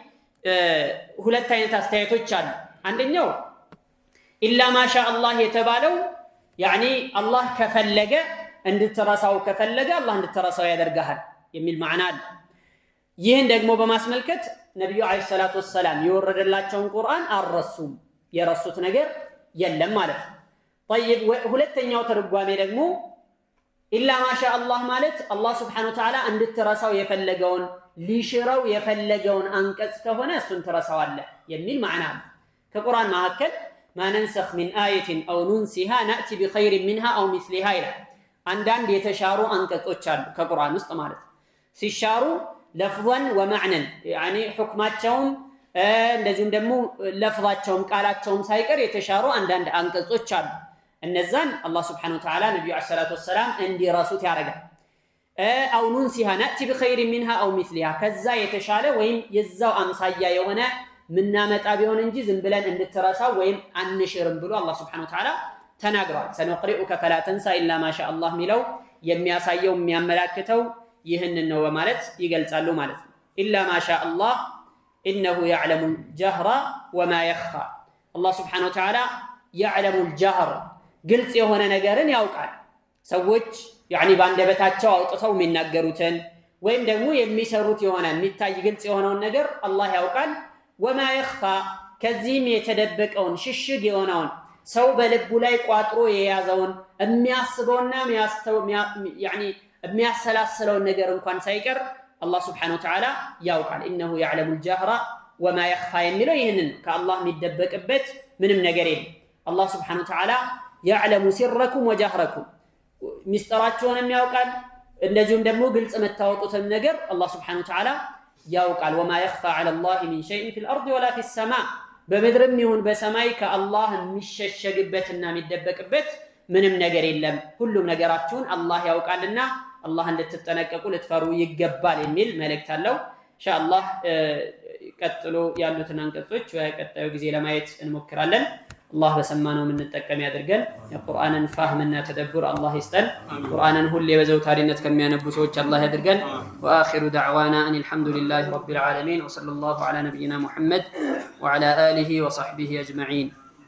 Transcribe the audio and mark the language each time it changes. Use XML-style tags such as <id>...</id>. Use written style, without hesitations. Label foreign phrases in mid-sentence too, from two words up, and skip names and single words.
<am>ሁለት አይነት አስተያየቶች አሉ አንደኛው</am> <ar>إلا ما شاء الله</ar> <am>የተባለው يعني አላህ ከፈለገ እንድትረሳው ከፈለገ አላህ እንድትረሳው ያደርጋል የሚል ማዕና አለ ይህን ደግሞ በማስመልከት ነብዩ</am> <ar>عليه الصلاة والسلام</ar> <am>የወረደላቸውን ቁርአን አልረሱም የረሱት ነገር የለም ማለት ነው طيب ሁለተኛው ተርጓሜ ደግሞ</am> <ar>إلا ما شاء الله</ar> <am>ማለት አላህ</am> <ar>سبحانه و</ar> <am>Ta'ala እንድትረሳው የፈለገውን ሊሽረው የፈለገውን አንቀጽ ከሆነ እሱን ትረሳዋለህ የሚል ማዕና አለ ከቁርአን መካከል</am> <ar>ما ننسخ من آية أو ننسها نأتي بخير منها أو مثلها</ar> <am>ይላል አንዳንድ የተሻሩ አንቀጾች አሉ ከቁርአን ውስጥ ማለት ሲሻሩ</am> <ar>لفظا ومعنى يعني حكماتهم</ar> <am>እንደዚሁም ደግሞ ለፍዛቸውም ቃላቸውም ሳይቀር የተሻሩ አንዳንድ አንቀጾች አሉ እነዛን አላህ</am> <ar>سبحانه وتعالى</ar> <am>ነብዩ</am> <ar>عليه الصلاة والسلام</ar> <am>እንዲረሱት ያደርጋል</am> <ar>أو ننسها نأت بخير منها أو مثلها</ar> <am>ከዛ የተሻለ ወይም የዛው አምሳያ የሆነ ምናመጣ ቢሆን እንጂ ዝም ብለን እንድትረሳው ወይም አንሽርም ብሎ አላህ</am> <ar>سبحانه و</ar> <am>Ta'ala ተናግሯል።</am> <ar>سنقرئك فلا تنسى إلا ما شاء الله</ar> <am>ሚለው የሚያሳየው የሚያመላክተው ይህንን ነው በማለት ይገልጻሉ ማለት ነው።</am> <ar>إلا ما شاء الله إنه يعلم الجهر وما يخفى</ar> <am>አላህ</am> <ar>سبحانه وتعالى يعلم الجهر</ar> <am>ግልጽ የሆነ ነገርን ያውቃል። ሰዎች ያኒ ባንደበታቸው አውጥተው የሚናገሩትን ወይም ደግሞ የሚሰሩት የሆነ የሚታይ ግልጽ የሆነውን ነገር አላህ ያውቃል።</am> <ar>وما يخفى</ar> <am>ከዚህም የተደበቀውን ሽሽግ የሆነውን ሰው በልቡ ላይ ቋጥሮ የያዘውን የሚያስበውና የሚያሰላስለውን ነገር እንኳን ሳይቀር አላህ</am> <ar>سبحانه وتعالى</ar> <am>ያውቃል።</am> <ar>إنه يعلم الجهر وما يخفى</ar> <am>የሚለው ይህንን ከአላህ የሚደበቅበት ምንም ነገር የለም። አላህ</am> <ar>سبحانه وتعالى يعلم سركم</ar> <am>وجهركم ሚስጥራችሁንም ያውቃል እንደዚሁም ደግሞ ግልጽ መታወቁትን ነገር አላህ</am> <ar>سبحانه وتعالى</ar> <am>ያውቃል።</am> <ar>وما يخفى على الله من شيء في الأرض ولا في السماء</ar> <am>በምድርም ይሁን በሰማይ ከአላህ የሚሸሸግበትና የሚደበቅበት ምንም ነገር የለም። ሁሉም ነገራችሁን አላህ ያውቃልና አላህ እንድትጠነቀቁ ልትፈሩ ይገባል የሚል መልእክት አለው። ኢንሻአላህ ቀጥሎ ያሉትን አንቀጾች በቀጣዩ ጊዜ ለማየት እንሞክራለን። አላህ በሰማነው የምንጠቀም ያድርገን። የቁርአንን ፋህምና ተደቡር አላህ ይስጠን። ቁርአንን ሁሌ በዘውታሪነት ከሚያነቡ ሰዎች አላህ ያድርገን።</am> <ar>وآخر دعوانا أن الحمد لله رب العالمين وصلى الله على نبينا محمد وعلى آله وصحبه أجمعين።</ar>